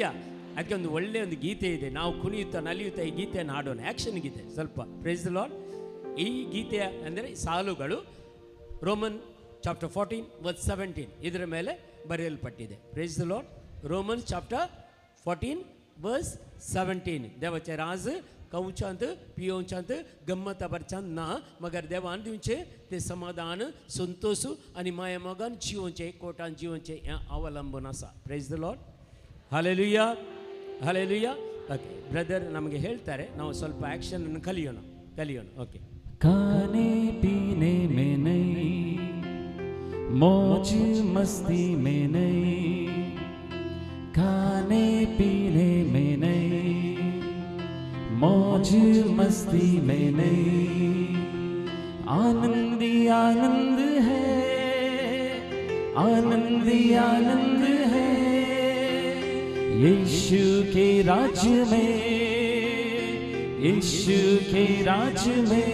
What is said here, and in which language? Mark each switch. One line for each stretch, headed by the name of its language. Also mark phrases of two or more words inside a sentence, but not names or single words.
Kannada: ಅದಕ್ಕೆ ಒಂದು ಒಳ್ಳೆಯ ಒಂದು ಗೀತೆ ಇದೆ, ನಾವು ಕುಣಿಯುತ್ತಾ ನಲಿಯುತ್ತಾ ಈ ಗೀತೆಯನ್ನು ಹಾಡೋಣ. ಆ್ಯಕ್ಷನ್ ಗೀತೆ ಸ್ವಲ್ಪ.
English: Praise the Lord.
Kannada: ಈ ಗೀತೆಯ ಅಂದರೆ ಸಾಲುಗಳು
English: Roman chapter 14 verse 17
Kannada: ಇದರ ಮೇಲೆ ಬರೆಯಲ್ಪಟ್ಟಿದೆ.
English: Praise the Lord. Roman chapter 14 verse 17.
Konkani: देवाचे राज कवचांत पियोंचांत गम्मत बरचांत ना, मगर देवान दिवचे ते समाधान संतोष आणि माया मगन जीवनचे कोटान जीवनचे अवलंबन आसा.
English: Praise the Lord. Hallelujah, hallelujah. okay brother
Kannada: नಮಗೆ ಹೇಳ್ತಾರೆ, ನಾವು ಸ್ವಲ್ಪ ಆಕ್ಷನ್ ಅನ್ನು ಕಲಿಯೋಣ. ಓಕೆ.
Hindi: खाने पीने में नहीं, मौज मस्ती में नहीं, खाने पीने में नहीं, मौज मस्ती में नहीं, आनंदी आनंद है, आनंदी आनंद है, यीशु के राज्य में, यीशु के राज्य में।